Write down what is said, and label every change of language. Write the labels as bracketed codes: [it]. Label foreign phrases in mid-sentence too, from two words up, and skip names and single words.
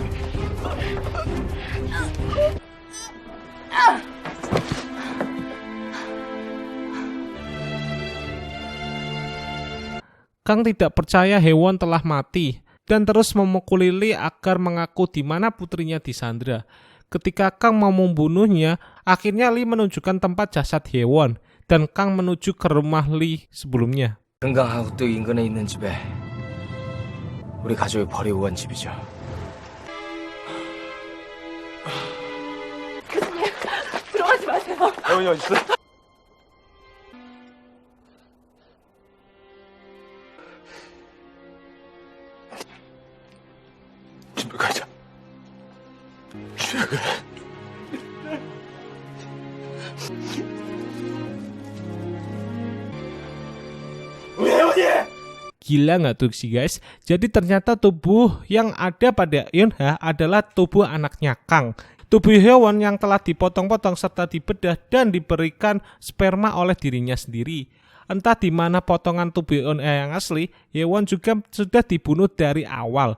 [id] Kang tidak percaya Hyewon telah mati dan terus memukuli Lee agar mengaku di mana putrinya disandra. Ketika Kang mau membunuhnya, akhirnya Lee menunjukkan tempat jasad Hyewon dan Kang menuju ke rumah Lee sebelumnya. [ko] 금강하고 또 인근에 있는 집에 우리 가족이 버리고 간 집이죠. 교수님, 들어가지 마세요. 혜원이 어딨어? 집에 가자. 집에 가. 우리 혜원이! [id] Gila nggak tuh sih guys? Jadi ternyata tubuh yang ada pada Eun Ah adalah tubuh anaknya Kang. Tubuh Hyewon yang telah dipotong-potong serta dibedah dan diberikan sperma oleh dirinya sendiri. Entah di mana potongan tubuh Eun Ah yang asli, Hyewon juga sudah dibunuh dari awal.